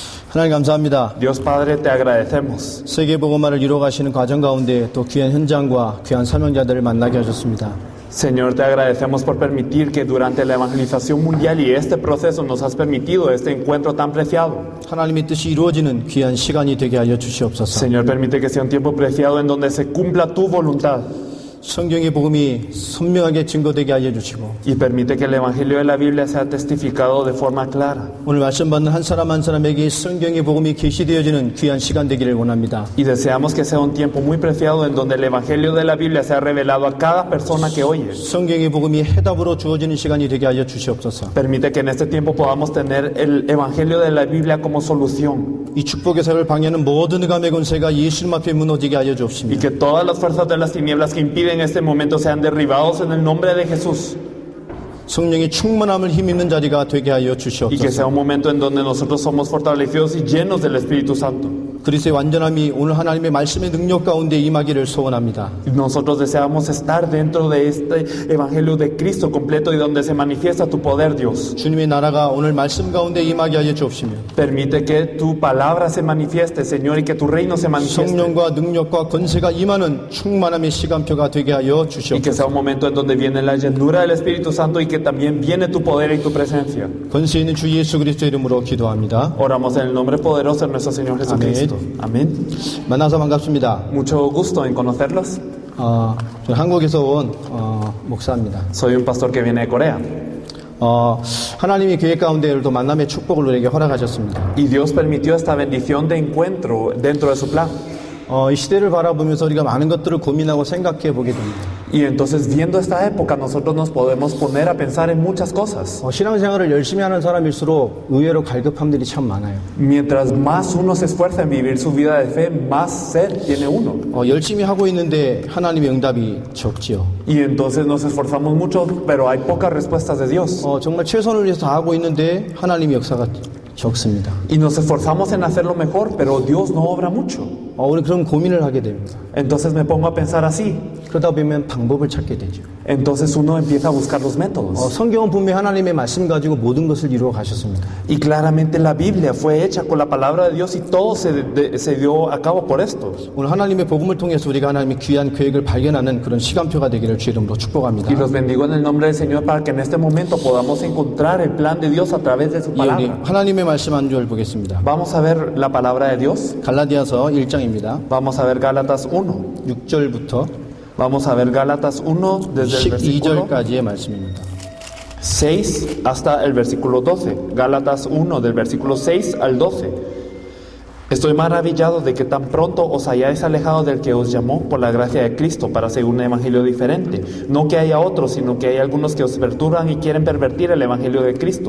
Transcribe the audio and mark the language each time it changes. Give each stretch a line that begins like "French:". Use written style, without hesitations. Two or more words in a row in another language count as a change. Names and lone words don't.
Korean: 하나님 감사합니다.
Spanish: Dios Padre, te agradecemos.
Korean: 세계 복음화를 이루어가시는 과정 가운데 또 귀한 현장과 귀한 사명자들을 만나게 하셨습니다.
Spanish: Señor, te agradecemos por permitir que durante la evangelización mundial y este proceso nos has permitido este encuentro tan preciado.
Korean: 하나님의 뜻이 이루어지는 귀한 시간이 되게 하여 주시옵소서.
Spanish: Señor, permite que sea un tiempo preciado en donde se cumpla tu voluntad.
Korean: 성경의 복음이 선명하게 증거되게 하여 주시고
Spanish: Y permite que el evangelio de la Biblia sea testificado de forma clara.
Korean: 오늘 말씀 받는 한 사람 한 사람에게 성경의 복음이 계시되어지는 귀한 시간 되기를 원합니다.
Spanish: Y deseamos que sea un tiempo muy preciado en donde el evangelio de la Biblia sea revelado a cada persona que oye.
Korean: 성경의 복음이 해답으로 주어지는 시간이 되게 하여 주시옵소서.
Spanish: Permite que en este tiempo podamos tener el evangelio de la Biblia como solución.
Korean: 이 축복의 사역을 방해하는 모든 흑암의 권세가 예수님 앞에 무너지게 하여
Spanish: Y
Korean: 주옵시며
Spanish: que todas las fuerzas de las tinieblas que impiden este momento sean derribados en el nombre de Jesús.
Korean: 성령의 충만함을 힘입는 자리가 되게 하여
Spanish: Y que sea
Korean: 주시옵소서.
Spanish: un momento en donde nosotros somos fortalecidos y llenos del Espíritu Santo.
Korean: 그리스도의 완전함이 오늘 하나님의 말씀의 능력 가운데 임하기를 소원합니다.
Spanish: Y nosotros deseamos estar dentro de este evangelio de Cristo completo y donde se manifiesta tu poder, Dios.
Korean: 주님의 나라가 오늘 말씀 가운데 임하게 하여 주옵시며
Spanish: Permite que tu palabra se manifieste, Señor, y que tu reino se manifieste.
Korean: 성령과 능력과 권세가 임하는 충만함의 시간표가 되게 하여
Spanish: Y que
Korean: 주시옵소서.
Spanish: sea un momento en donde viene la llenura del Espíritu Santo y que también viene tu poder y tu presencia.
Korean: 권세 있는 주 예수 그리스도의 이름으로 기도합니다.
Spanish: Oramos en el nombre poderoso de nuestro Señor Jesucristo. Amén.
Korean: 만나서 반갑습니다.
Spanish: Mucho gusto en conocerlos.
Korean: 저는 한국에서 온 목사입니다.
Spanish: Soy un pastor que viene de Corea.
Korean: 하나님이 교회 가운데 오늘도 만남의 축복을 우리에게 허락하셨습니다.
Spanish: Y Dios permitió esta bendición de encuentro dentro de su plan.
Korean: 이 시대를 바라보면서 우리가 많은 것들을 고민하고 생각해 보게 됩니다.
Spanish: Y entonces, viendo esta época, nosotros nos podemos poner a pensar en muchas cosas.
Korean: 신앙생활을 열심히 하는 사람일수록 의외로 갈급함들이 참 많아요.
Spanish: Mientras más uno se esfuerza en vivir su vida de fe, más sed tiene uno.
Korean: 열심히 하고 있는데 하나님의 응답이 적지요.
Spanish: Y entonces nos esforzamos mucho, pero hay pocas respuestas de Dios.
Korean: 정말 최선을 위해서 다 하고 있는데 하나님의 역사가 적습니다.
Spanish: Y nos esforzamos en hacerlo mejor, pero Dios no obra mucho.
Korean: 우리 그런 고민을 하게 됩니다.
Spanish: Entonces me pongo a pensar así.
Korean: 그러다 보면 방법을 찾게 되죠.
Spanish: Entonces uno empieza a buscar los métodos.
Korean: 성경은 분명히 하나님의 말씀 가지고 모든 것을 이루어 가셨습니다.
Spanish: Y claramente la Biblia fue hecha con la palabra de Dios y todo se dio a cabo por esto.
Korean: 오늘 하나님의 복음을 통해서 우리가 하나님의 귀한 계획을 발견하는 그런 시간표가 되기를 주 이름으로 축복합니다.
Spanish: Y los bendigo en el nombre del Señor para que en este momento podamos encontrar el plan de Dios a través de su
Korean: 우리
Spanish: palabra.
Korean: 하나님의 말씀 한 줄 보겠습니다.
Spanish: Vamos a ver la palabra de Dios.
Korean: 갈라디아서 1장입니다.
Spanish: Vamos a ver Gálatas 1.
Korean: 6절부터
Spanish: Vamos a ver Gálatas 1 desde el versículo
Korean: 12절까지의 말씀입니다.
Spanish: 6 hasta el versículo 12. Gálatas 1 del versículo 6 al 12. Estoy maravillado de que tan pronto os hayáis alejado del que os llamó por la gracia de Cristo para seguir un evangelio diferente. No que haya otros, sino que hay algunos que os perturban y quieren pervertir el evangelio de Cristo.